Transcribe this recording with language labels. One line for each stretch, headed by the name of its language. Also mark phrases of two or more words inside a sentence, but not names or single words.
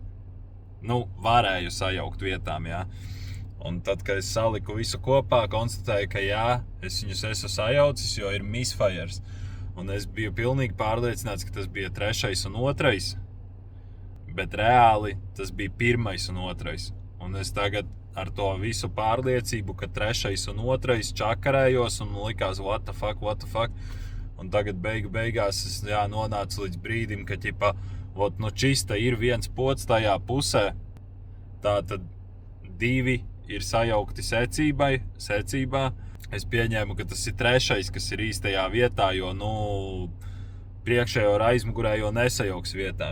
Latvian: Varēju sajaukt vietām, jā. Un tad, kad es saliku visu kopā, konstatēju, ka jā, es viņus esmu sajaucis, jo ir misfires. Un es biju pilnīgi pārliecināts, ka tas bija 3. un 2. Bet reāli tas bija 1. un 2. Un es tagad ar to visu pārliecību, ka 3. un 2. čakarējos un likās
English: what the fuck.
Latvian: Un tagad beigās es nonācu līdz brīdim, ka ķipa, čista ir viens pods tajā pusē, tā tad 2 ir sajaukti secībā. Es pieņēmu, ka tas ir 3, kas ir īstajā vietā, jo, priekšējo ar aizmugurējo nesajauks vietā.